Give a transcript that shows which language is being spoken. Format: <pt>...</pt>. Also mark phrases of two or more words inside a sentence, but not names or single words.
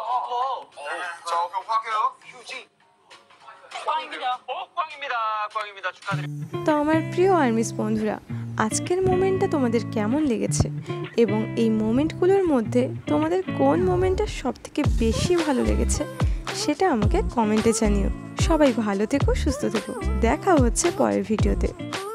<ko>자, 그럼 할게요. 휴지. 꽝입니다. 꽝입니다. 꽝입니다. 축하드립니다.</ko> <bn>তো আমার প্রিয় আর্মিস বন্ধুরা, আজকের মোমেন্টটা তোমাদের কেমন লেগেছে এবং এই মোমেন্টগুলোর মধ্যে তোমাদের কোন মোমেন্টটা সবথেকে বেশি ভালো লেগেছে সেটা আমাকে কমেন্টে জানিও। সবাই ভালো থেকো, সুস্থ থেকো, দেখা হচ্ছে পরের ভিডিওতে।</bn>